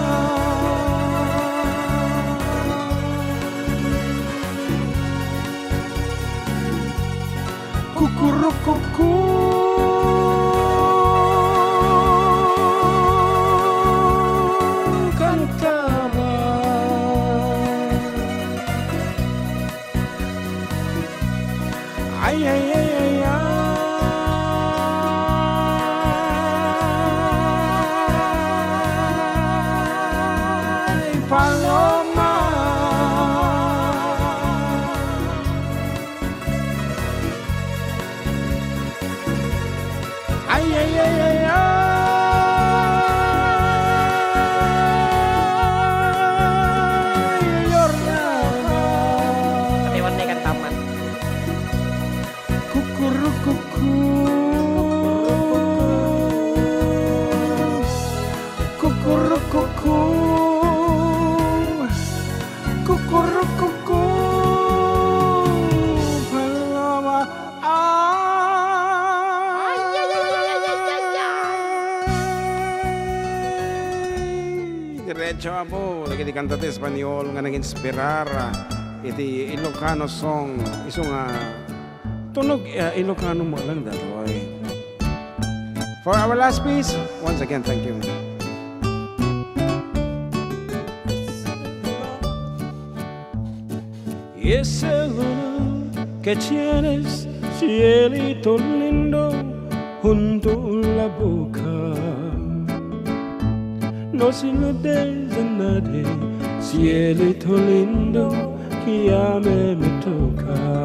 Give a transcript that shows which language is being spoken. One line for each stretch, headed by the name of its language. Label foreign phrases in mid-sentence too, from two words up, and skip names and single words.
Spanish: Cucurrucucú. Cantaba. Ay, ay, ay, ay, ay, paloma. Ay, ay, ay, ay, ay, lloraba. Iwan na ikan taman. Cucurrucucú, cucurrucucú, cucurrucucú, paloma. Ay, ay, ay, ay, ay, ay, ay.
Iloko: Diretso, Apo. Lagi di kanta ti Espanyol nga nag-inspirar iti Ilocano song. Iso nga tunog Ilocano mo lang datoy.
English: For our last piece, once again, thank you.
Spanish: Y ese luna que tienes, cielito lindo, junto a la boca. No se lo des a nadie, cielito lindo, que ya me toca.